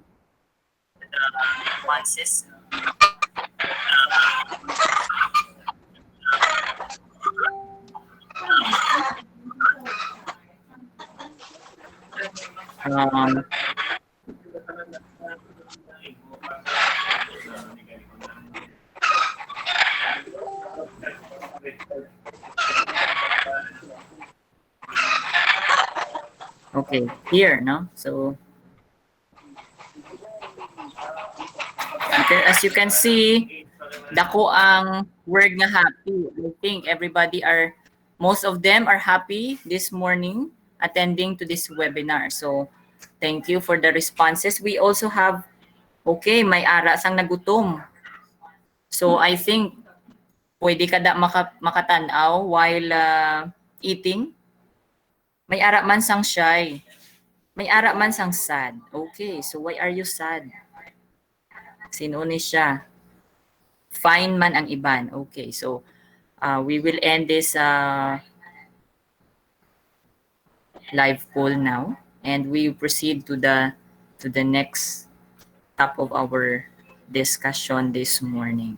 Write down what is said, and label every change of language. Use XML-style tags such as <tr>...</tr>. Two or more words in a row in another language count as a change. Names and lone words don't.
<en>Um, okay, here, no? So, as you can see,</en> <hil>dako ang word nga happy.</hil> <en>I think most of them are happy this morning attending to this webinar. So, thank you for the responses. We also have,</en> <hil>okay, may ara sang nagutom. So,</hil> <en>I think</en> <hil>pwede ka da makatanaw</hil> <en>while eating.</en> <hil>May ara man sang shy. May ara man sang sad.</hil> <en>Okay, so why are you sad?</en> <hil>Sino ni siya? Fine man ang iban.</hil> <en>Okay, so we will end this live poll now, and we proceed to the next top of our discussion this morning.</en>